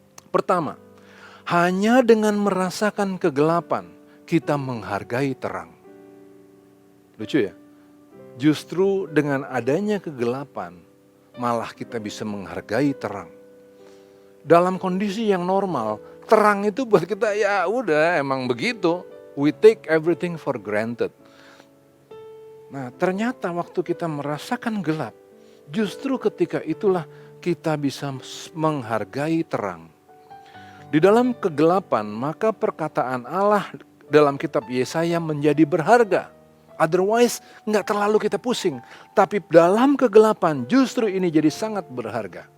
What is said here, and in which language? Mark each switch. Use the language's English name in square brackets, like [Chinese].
[Indonesian] Pertama, hanya dengan merasakan kegelapan, kita menghargai terang. Lucu ya? Justru dengan adanya kegelapan, malah kita bisa menghargai terang. Dalam kondisi yang normal, terang itu buat kita ya udah emang begitu. [English] We take everything for granted. [Indonesian] Nah, ternyata waktu kita merasakan gelap, justru ketika itulah kita bisa menghargai terang. Di dalam kegelapan, maka perkataan Allah dalam kitab Yesaya menjadi berharga. Otherwise, nggak terlalu kita pusing. Tapi dalam kegelapan, justru ini jadi sangat berharga.